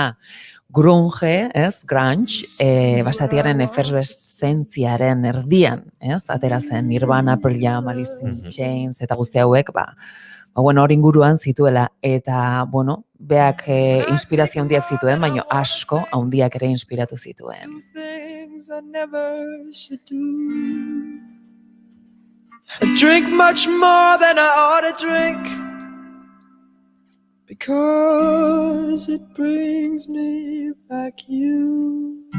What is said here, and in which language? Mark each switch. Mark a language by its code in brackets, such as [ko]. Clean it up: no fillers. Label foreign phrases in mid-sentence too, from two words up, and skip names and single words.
[eu] Grunge, grunge, basatiaren efervescentziaren erdian, atera zen Nirvana, Pearl Jam, Alice in Chains, eta guzti hauek, hori inguruan zituela, eta, beak inspirazio handiak zituen, baina asko handiak ere inspiratu zituen. [en] I drink much more than I ought to drink, because it brings me back you.